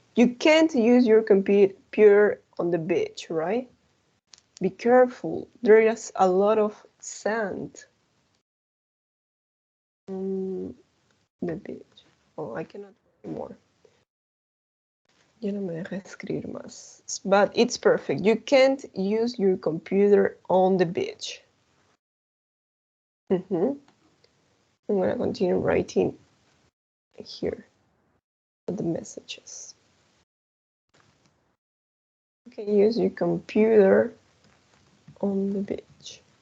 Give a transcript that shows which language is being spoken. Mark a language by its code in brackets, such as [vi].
[en] You can't use your computer on the beach, right? Be careful. There is a lot of sand on the beach. Oh, I cannot anymore. [es] Ya no me deja escribir más. [en] But it's perfect. You can't use your computer on the beach. I'm going to continue writing here the messages. You can use your computer on the beach.